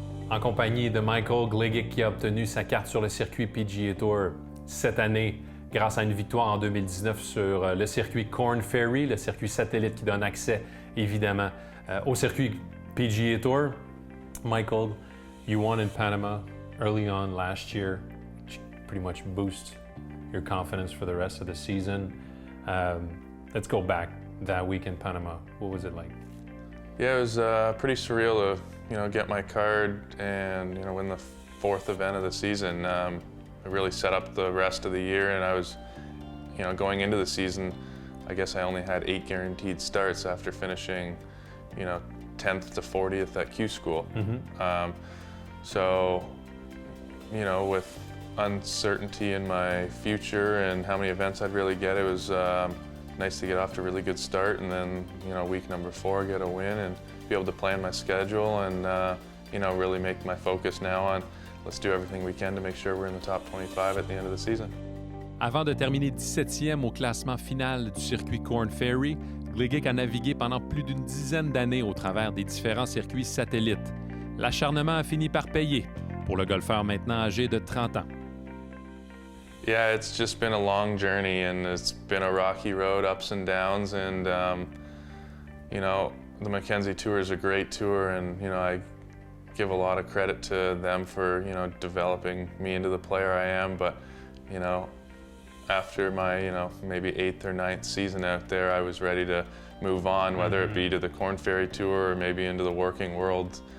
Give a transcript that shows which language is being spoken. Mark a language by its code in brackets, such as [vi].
[fr] En compagnie de Michael Gligic qui a obtenu sa carte sur le circuit PGA Tour cette année grâce à une victoire en 2019 sur le circuit Korn Ferry, le circuit satellite qui donne accès évidemment au circuit PGA Tour. [en] Michael, you won in Panama early on last year, which pretty much boost your confidence for the rest of the season. Let's go back that week in Panama. What was it like? Yeah, it was pretty surreal to get my card and win the fourth event of the season. It really set up the rest of the year, and I was going into the season, I guess I only had 8 guaranteed starts after finishing 10th to 40th at Q School. So with uncertainty in my future and how many events I'd really get, it was nice to get off to a really good start, and then week number 4 get a win and be able to plan my schedule and really make my focus now on let's do everything we can to make sure we're in the top 25 at the end of the season. [fr] Avant de terminer 17e au classement final du circuit Korn Ferry, Gligic a navigué pendant plus d'une dizaine d'années au travers des différents circuits satellites. L'acharnement a fini par payer pour le golfeur maintenant âgé de 30 ans. [en] Yeah, it's just been a long journey, and it's been a rocky road, ups and downs, and the Mackenzie Tour is a great tour, and I give a lot of credit to them for developing me into the player I am. But after my maybe 8th or 9th season out there, I was ready to move on, whether it be to the Korn Ferry Tour or maybe into the working world.